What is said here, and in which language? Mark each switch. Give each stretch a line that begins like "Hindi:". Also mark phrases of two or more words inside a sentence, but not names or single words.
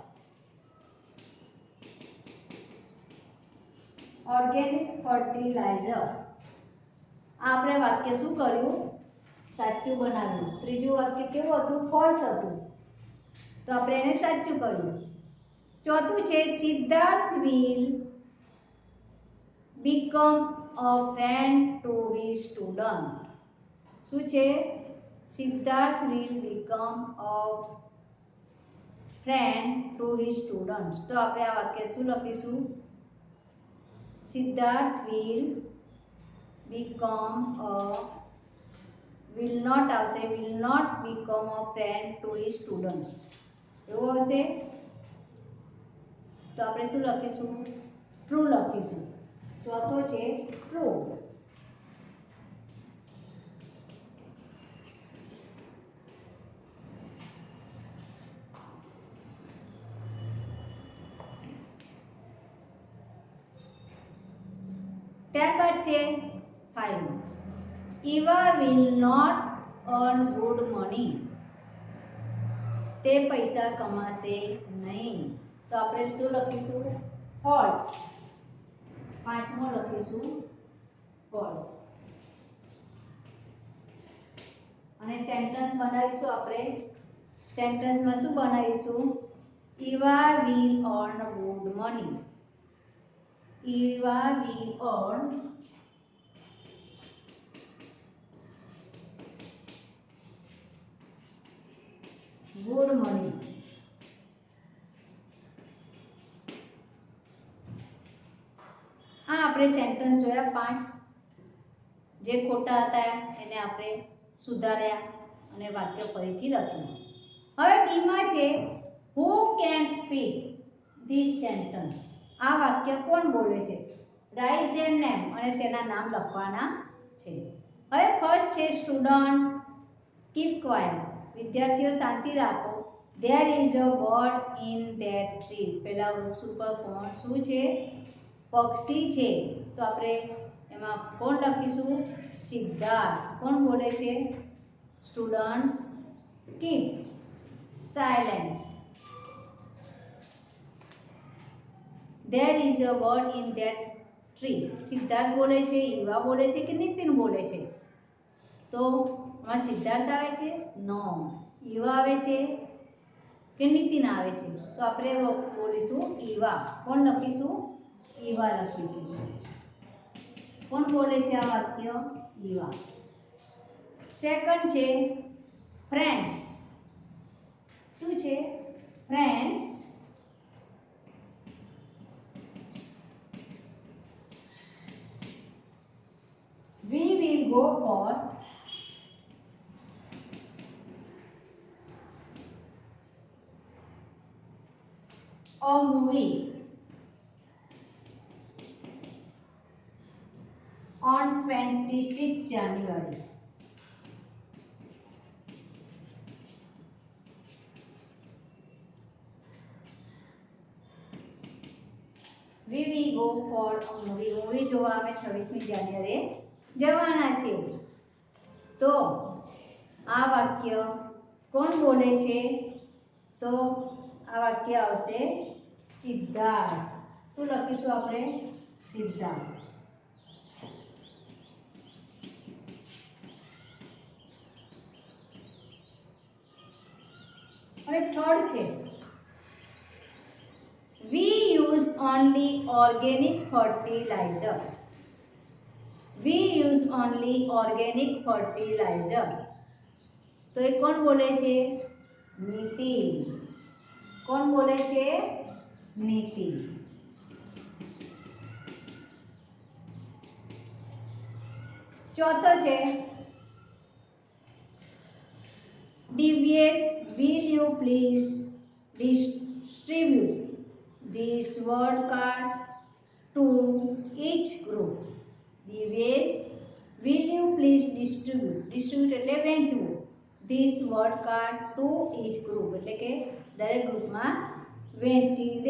English: organic fertilizer.
Gujarati: આપણે વાક્ય શું કર્યું સાચું બનાવ્યું. ત્રીજું વાક્ય કેવું હતું ફોલ્સ હતું તો આપણે એને સાચું કર્યું. ચોથું છે સિદ્ધાર્થ
English: will become a friend to his student.
Gujarati: શું છે
English: સિદ્ધાર્થ will become a friend to his students.
Gujarati: તો આપણે આ વાક્ય શું લખીશું
English: સિદ્ધાર્થ will become a will not આવશે will not become a friend to his students.
Gujarati: એવું આવશે તો આપણે શું લખીશું ટ્રુ લખીશું. ચોથો છે ટ્રુ. ત્યારબાદ છે 5 ઈવા
English: will not earn good money.
Gujarati: તે પૈસા કમાશે નહીં તો આપણે શું લખીશું ફોલ્સ. પાંચમો લખીશું ફોલ્સ અને સેન્ટેન્સ બનાવીશું. આપણે સેન્ટેન્સમાં શું બનાવીશું ઈવા
English: will earn good money. ઈવા will earn good money.
Gujarati: આ આપણે સેન્ટેન્સ જોયા 5 જે ખોટા હતા એને આપણે સુધાર્યા અને વાક્ય ફરીથી લખ્યું. હવે બીમાં છે
English: who can speak this sentence.
Gujarati: આ વાક્ય કોણ બોલે છે
English: write their name
Gujarati: અને તેના નામ લખવાના છે. હવે ફર્સ્ટ છે
English: student keep quiet.
Gujarati: વિદ્યાર્થીઓ શાંતિ રાખો.
English: there is a bird in that tree.
Gujarati: પેલા વૃક્ષ ઉપર કોણ શું છે પક્ષી છે તો આપણે એમાં કોણ લખીશું સિદ્ધાર્થ. કોણ બોલે છે
English: students keep silence. There is a bird in that tree.
Gujarati: સિદ્ધાર્થ બોલે છે, યુવા બોલે છે કે નિતિન બોલે છે? તો આમાં સિદ્ધાર્થ આવે છે? નો. યુવા આવે છે કે નિતિન આવે છે? તો આપણે બોલીશું ઈવા. કોણ લખીશું? ઈવા લખીશું. કોણ બોલે છે આ વાક્ય? ઈવા. સેકન્ડ છે ફ્રેન્ડ્સ. શું છે?
English: ફ્રેન્ડ્સ we will go for a movie on 26th January. We will go for a movie.
Gujarati: મૂવી જોવા અમે 26મી જાન્યુઆરીએ જવાના છે. તો આ વાક્ય કોણ બોલે છે? તો આ વાક્ય આવશે સિદ્ધાર્થ. શું લખીશું આપણે? સિદ્ધાર્થ. હવે થર્ડ છે
English: we use only organic fertilizer. We use only organic fertilizer.
Gujarati: તો એ કોણ બોલે છે? નીતિન. કોણ બોલે છે? નીતિન. ચોથો છે દિવ્યેશ,
English: will you please distribute this word card to each group. દિવ્યેશ, will you please distribute
Gujarati: એટલે વહેંચવું.
English: this word card to each group
Gujarati: એટલે કે દરેક ગ્રુપમાં વહેંચી દે.